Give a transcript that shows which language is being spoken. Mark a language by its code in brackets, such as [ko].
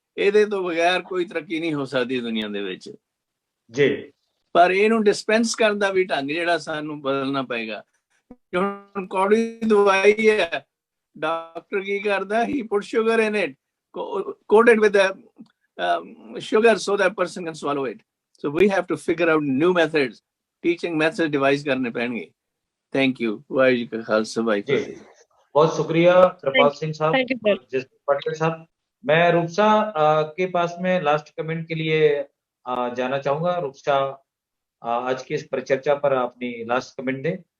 [pa] ਇਹਦੇ ਤੋਂ ਬਗੈਰ ਕੋਈ ਤਰੱਕੀ ਨਹੀਂ ਹੋ ਸਕਦੀ ਦੁਨੀਆ ਦੇ ਵਿੱਚ ਜੀ। ਪਰ ਇਹਨੂੰ ਡਿਸਪੈਂਸ ਕਰਨ ਦਾ ਵੀ ਢੰਗ ਜਿਹੜਾ ਸਾਨੂੰ ਬਦਲਣਾ ਪਏਗਾ। ਹੁਣ ਕੌੜੀ ਦਵਾਈ ਹੈ, ਡਾਕਟਰ ਕੀ ਕਰਦਾ, [en] He put sugar in it, coated with sugar so that person can swallow it. So we have to figure out new methods, teaching methods [hi] devise करने पड़ेंगे. [en] Thank you. [hi] वाहिगुरू जी का खालसा वाहिगुरू जी. बहुत शुक्रिया कृपाल सिंह साहब [en] Thank you, sir. [hi] और जसबीर पाटिल साहब. मैं रूपसा के पास में लास्ट कमेंट के लिए जाना चाहूंगा. रूपसा आज की इस परिचर्चा पर अपनी लास्ट कमेंट दें.